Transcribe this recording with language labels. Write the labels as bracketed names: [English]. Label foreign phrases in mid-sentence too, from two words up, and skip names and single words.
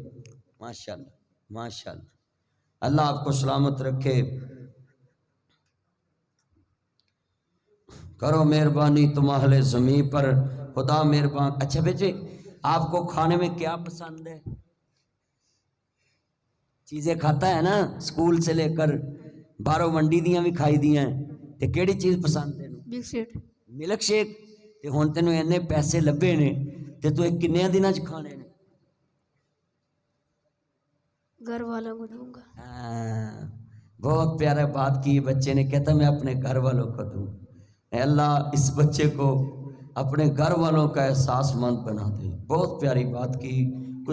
[Urdu] ماشاءاللہ ماشاءاللہ، اللہ آپ کو سلامت رکھے، کرو مہربانی تم اہل زمین پر، خدا مہربان۔ اچھا بیٹے، آپ کو کھانے میں کیا پسند ہے؟ [Punjabi] چیزیں کھاتا ہے نا، سکول سے لے کر باہروں منڈی دیاں بھی کھائی دیاں ہیں، تے کیڑی چیز پسند ہے؟ [English] big set. milk shake. [Punjabi] تے ہن تینوں اینے پیسے لبے نے، تے تو ایک کنے دناں چ کھانے نے؟ [Urdu] گھر والوں کو دوں گا۔ ہاں، بہت پیارا بات کی بچے نے، کہتا میں اپنے گھر والوں کو دوں۔ اے اللہ اس بچے کو اپنے گھر والوں کا احساس مند بنا دے، بہت پیاری بات کی۔